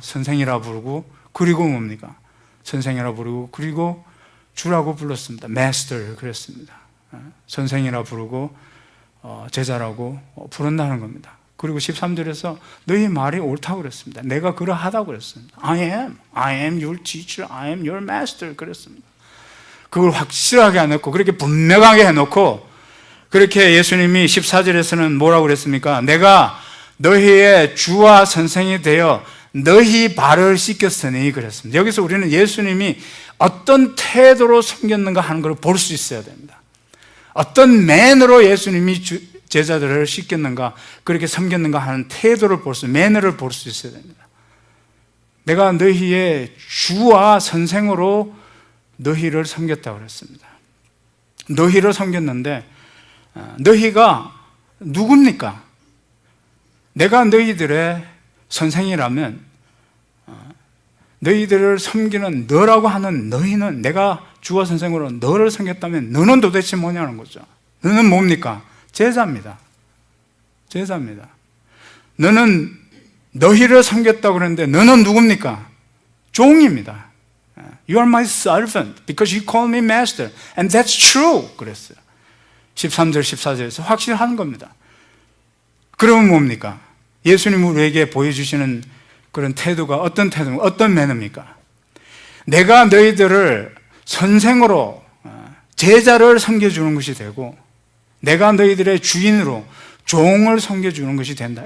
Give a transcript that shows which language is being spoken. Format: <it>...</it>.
<ko>선생이라 부르고, 그리고 뭡니까? 선생이라 부르고, 그리고 주라고 불렀습니다. Master 그랬습니다. 선생이라 부르고 제자라고 부른다는 겁니다. 그리고 13절에서 너희 말이 옳다고 그랬습니다. 내가 그러하다고 그랬습니다.</ko> <en>I am your teacher, I am your master</en> <ko>그랬습니다. 그걸 확실하게 해놓고, 그렇게 분명하게 해놓고, 그렇게 예수님이 14절에서는 뭐라고 그랬습니까? 내가 너희의 주와 선생이 되어 너희 발을 씻겼으니 그랬습니다. 여기서 우리는 예수님이 어떤 태도로 섬겼는가 하는 걸 볼 수 있어야 됩니다. 어떤 매너로 예수님이 제자들을 씻겼는가, 그렇게 섬겼는가 하는 태도를 매너를 볼 수 있어야 됩니다. 내가 너희의 주와 선생으로 너희를 섬겼다고 그랬습니다. 너희를 섬겼는데 너희가 누굽니까? 내가 너희들의 선생이라면 너희들을 섬기는 너라고 하는 너희는, 내가 주와 선생으로 너를 섬겼다면 너는 도대체 뭐냐는 거죠. 너는 뭡니까? 제자입니다. 너는 너희를 섬겼다고 그랬는데 너는 누굽니까? 종입니다.</ko> <en>You are my servant because you call me master and that's true</en> <ko>그랬어요. 13절 14절에서 확실한 겁니다. 그러면 뭡니까? 예수님 우리에게 보여주시는 그런 태도가 어떤 태도입니까? 어떤 매너입니까? 내가 너희들을 선생으로, 제자를 섬겨주는 것이 되고, 내가 너희들의 주인으로 종을 섬겨주는 것이 된다.</ko>